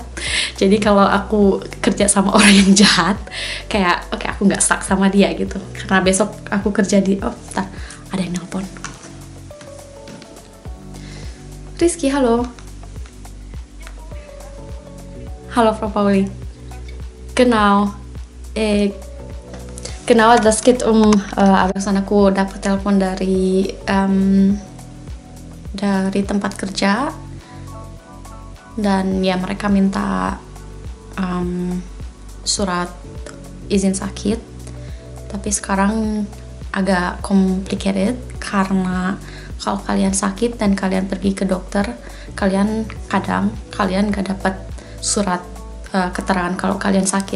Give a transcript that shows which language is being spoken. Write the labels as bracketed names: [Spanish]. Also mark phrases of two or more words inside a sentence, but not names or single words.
[Indonesian] Jadi kalau aku kerja sama orang yang jahat, kayak oke, aku nggak stuck sama dia gitu. Karena besok aku kerja di, bentar, ada yang nelpon. Rizky, halo. Halo Frau Pauli. Genau. [German] Genau, das geht [Indonesian] barusan aku dapat telepon dari tempat kerja, dan ya mereka minta surat izin sakit. Tapi sekarang agak complicated, karena kalau kalian sakit dan kalian pergi ke dokter, kalian gak dapat surat keterangan kalau kalian sakit.